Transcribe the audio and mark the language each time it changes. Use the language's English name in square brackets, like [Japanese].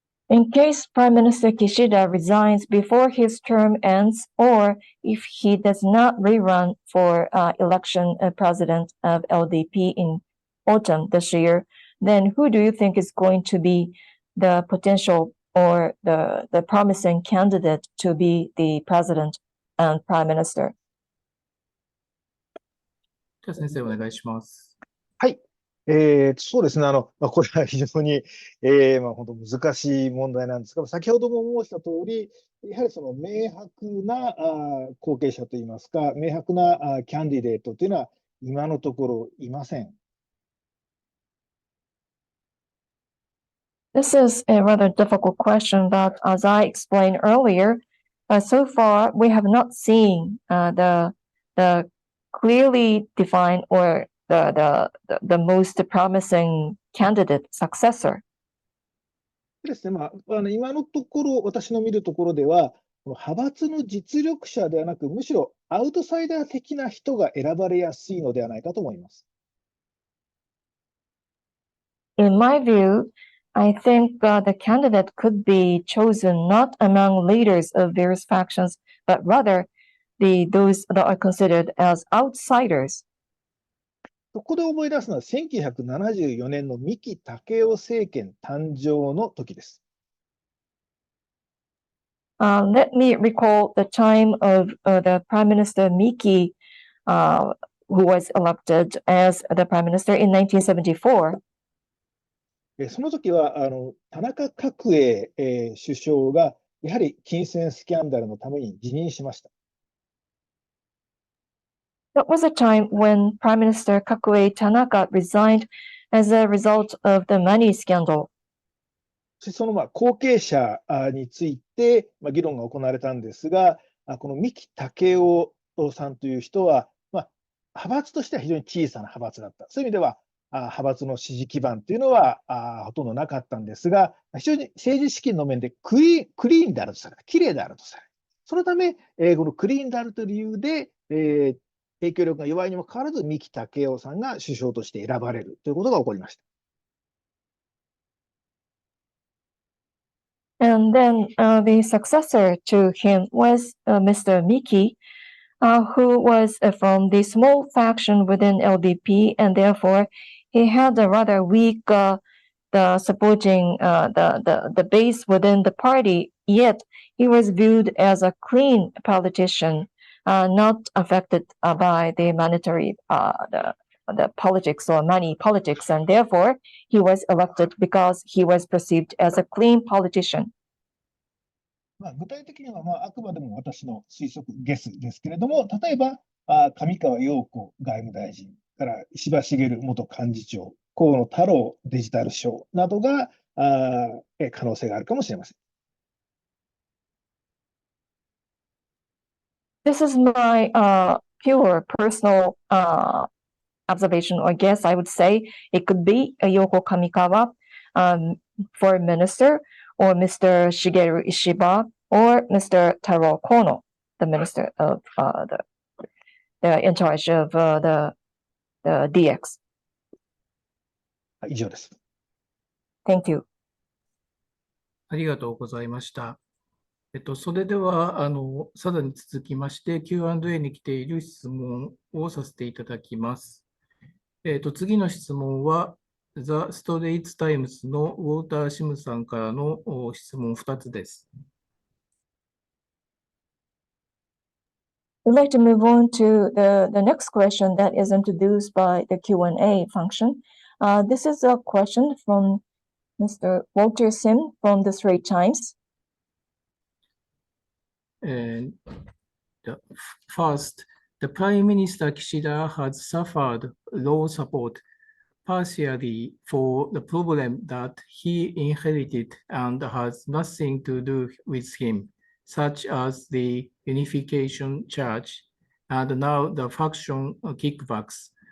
[English] In case Prime Minister Kishida resigns before his term ends, or if he does not rerun for election president of LDP in autumn this year, then who do you think is going to be the potential or the promising candidate to be the president and prime minister? [Japanese] じゃあ先生お願いします。はい。そうですね。これは非常に、本当難しい問題なんですが、先ほども申した通り、やはりその明白な後継者といいますか、明白なキャンディデートというのは今のところいません。 [English] This is a rather difficult question, but as I explained earlier, so far we have not seen the clearly defined or the most promising candidate successor. [Japanese] ですね、今のところ、私の見るところでは、この派閥の実力者ではなく、むしろアウトサイダー的な人が選ばれやすいのではないかと思います。 [English] In my view, I think the candidate could be chosen not among leaders of various factions, but rather those that are considered as outsiders. [Japanese] そこで思い出すのは、1974年の三木武夫政権誕生の時です。 [English] Let me recall the time of the Prime Minister Miki, who was elected as the Prime Minister in 1974. [Japanese] その時は田中角栄首相がやはり金銭スキャンダルのために辞任しました。 [English] That was a time when Prime Minister Kakue Tanaka resigned as a result of the money scandal. [Japanese] その後継者について議論が行われたんですが、この三木武夫さんという人は、派閥としては非常に小さな派閥だった。そういう意味では、派閥の支持基盤というのはほとんどなかったんですが、非常に政治資金の面でクリーンであるとされる、きれいであるとされる。そのため、このクリーンであるという理由で、影響力が弱いにもかかわらず、三木武夫さんが首相として選ばれるということが起こりました。 [English] And then the successor to him was Mr. Miki, who was from the small faction within LDP, and therefore he had a rather weak the supporting the base within the party. Yet he was viewed as a clean politician, not affected by the monetary the politics or money politics, and therefore he was elected because he was perceived as a clean politician. [Japanese] 具体的にはあくまでも私の推測、ゲスですけれども、例えば上川陽子外務大臣から石破茂元幹事長、河野太郎デジタル相などが可能性があるかもしれません。 [English] This is my pure personal observation or guess. I would say it could be Yoko Kamikawa, foreign minister, or Mr. Shigeru Ishiba, or Mr. Taro Kono, the minister of the in charge of the DX. [Japanese] 以上です。 [English] Thank you. [Japanese] ありがとうございました。それではさらに続きまして Q&A に来ている質問をさせていただきます。次の質問はザ・ストレイツ・タイムズのウォーター・シムさんからの質問2つです。 [English] We'd like to move on to the next question that is introduced by the Q&A function. This is a question from Mr. Walter Sim from the Straits Times. And first, the Prime Minister Kishida has suffered low support, partially for the problem that he inherited and has nothing to do with him, such as the unification charge and now the faction kickbacks.